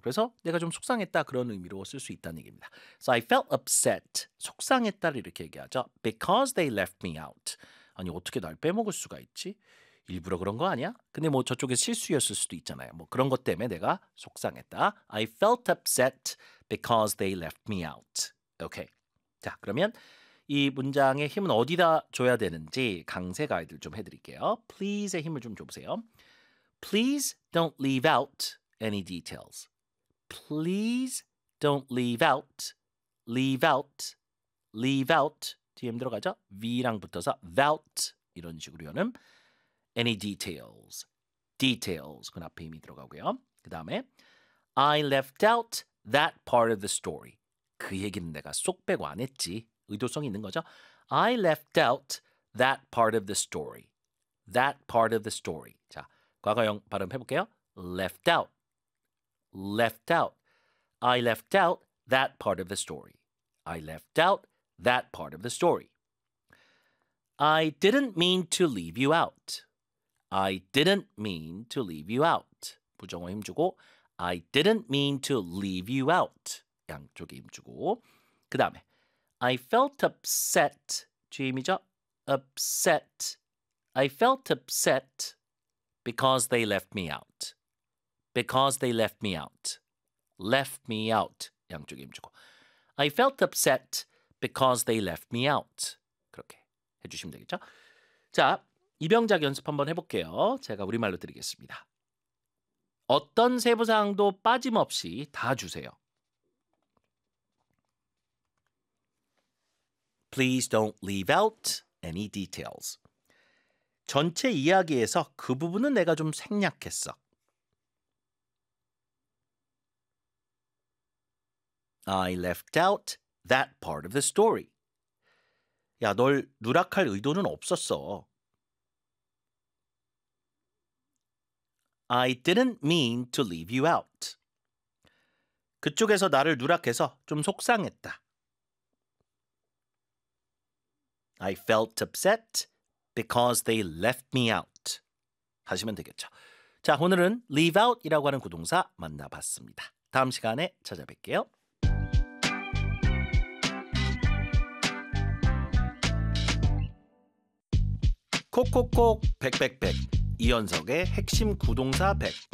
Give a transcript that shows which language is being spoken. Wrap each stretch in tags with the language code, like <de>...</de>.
<ko>그래서 내가 좀 속상했다 그런 의미로 쓸 수 있다는 얘기입니다.</ko> <en>So I felt upset,</en> <ko>속상했다를 이렇게 얘기하죠.</ko> <en>Because they left me out.</en> <ko>아니 어떻게 날 빼먹을 수가 있지? 일부러 그런 거 아니야? 근데 뭐 저쪽에 실수였을 수도 있잖아요. 뭐 그런 것 때문에 내가 속상했다.</ko> <en>I felt upset because they left me out.</en> <ko>오케이. 자, 그러면 이 문장의 힘은 어디다 줘야 되는지 강세 가이드를 좀 해드릴게요.</ko> <en>Please의</en> <ko>힘을 좀 줘보세요.</ko> <en>Please don't leave out any details. Please don't leave out. Leave out. Leave out.</en> <ko>뒤에 들어가죠? V랑 붙어서</ko> <en>out</en> <ko>이런 식으로는</ko> <en>any details. Details.</en> <ko>그 앞에 힘이 들어가고요. 그 다음에</ko> <en>I left out that part of the story.</en> <ko>그 얘기는 내가 쏙 빼고 안 했지. 의도성이 있는 거죠.</ko> <en>I left out that part of the story. That part of the story.</en> <ko>자, 과거형 발음 해볼게요.</ko> <en>Left out. Left out. I left out that part of the story. I left out that part of the story. I didn't mean to leave you out. I didn't mean to leave you out.</en> <ko>부정어 힘주고</ko> <en>I didn't mean to leave you out.</en> <ko>양쪽에 힘주고 그 다음에</ko> <en>I felt upset.</en> <ko>뒤에 힘이죠?</ko> <en>Upset. I felt upset because they left me out. Because they left me out. Left me out. 양쪽에 힘주고 I felt upset because they left me out.</en> <ko>그렇게 해주시면 되겠죠? 자, 이병작 연습 한번 해볼게요. 제가 우리말로 드리겠습니다. 어떤 세부사항도 빠짐없이 다 주세요.</ko> <en>Please don't leave out any details.</en> <ko>전체 이야기에서 그 부분은 내가 좀 생략했어.</ko> <en>'I left out that part of the story.'</en> <ko>야, 널 누락할 의도는 없었어.</ko> <en>I didn't mean to leave you out.</en> <ko>그쪽에서 나를 누락해서 좀 속상했다.</ko> <en>I felt upset because they left me out.</en> <ko>하시면 되겠죠. 자, 오늘은 leave out이라고 하는 구동사 만나봤습니다. 다음 시간에 찾아뵐게요. (목소리) 100100100 이현석의 핵심 구동사 100.</ko>